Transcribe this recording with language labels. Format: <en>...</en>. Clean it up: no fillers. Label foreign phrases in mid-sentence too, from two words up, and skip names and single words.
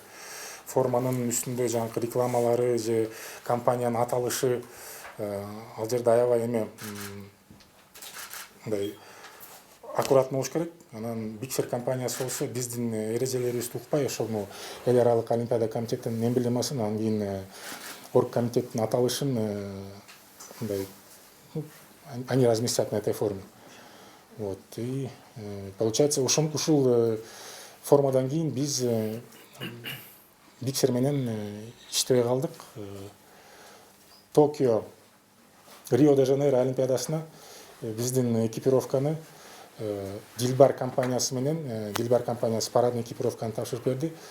<ky>Форманын үстүндө жаңы рекламалары же компаниянын аталышы ал жерде аябай мындай аккуратный болуш керек. Анан Биксер компаниясы болсо биздин эрежелерибизди укпай ошону эл аралык Олимпиада комитетинин эмблемасын, анан кийин оргкомитеттин аталышын мындай</ky> <ru>они разместят на этой форме. Вот. И получается,</ru> <ky>ушул формадан кийин биз Биксер менен иштебей калдык. Токио, Рио-де-Жанейро Олимпиадасына биздин экипировканы Дилбар компаниясы менен, Дилбар компаниясы парадный экипировканы тапшырып берди.</ky>